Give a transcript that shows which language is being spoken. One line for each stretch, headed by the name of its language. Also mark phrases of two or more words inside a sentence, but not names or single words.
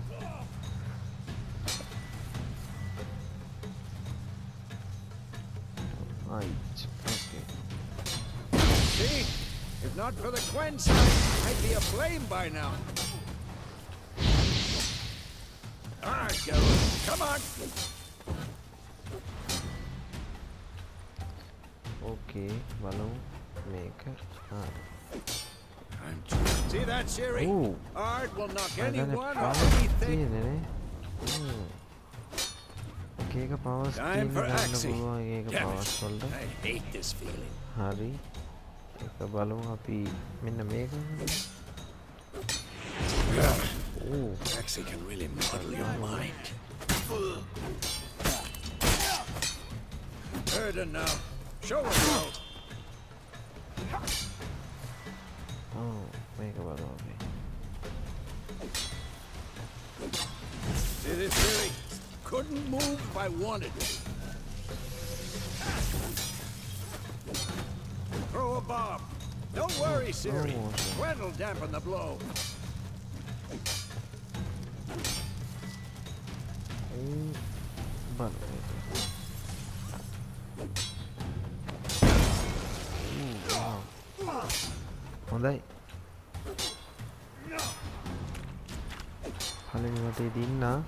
English: Right. Okay. See? If not for the Quen sign, I'd be aflame by now. Alright, Geralt. Come on. Okay.
Sinhala: බලමු මේක.
English: See that, Ciri? Ooh. Art will knock
Sinhala: අදන
English: anyone or
Sinhala: පවර්ස්
English: anything.
Sinhala: තියෙනනේ. එක එක පවර්ස්
English: Time
Sinhala: තියෙන
English: for
Sinhala: ගන්න
English: Axie.
Sinhala: පුළුවන් එක
English: Damn
Sinhala: පවර්ස්
English: it.
Sinhala: වලට.
English: I hate this feeling.
Sinhala: හරි. එක බලමු අපි මෙන්න මේක. ඕ
English: Axie can really muddle your mind. Erden now. Show us how.
Sinhala: මේක බලමු අපි.
English: See this, Ciri? Couldn't move if I wanted to. Throw a bomb. Don't worry, Ciri. Oh, okay. Quen will dampen the blow.
Sinhala: බලමු මේක. හොඳයි. පළවෙනි වටේ දින්න.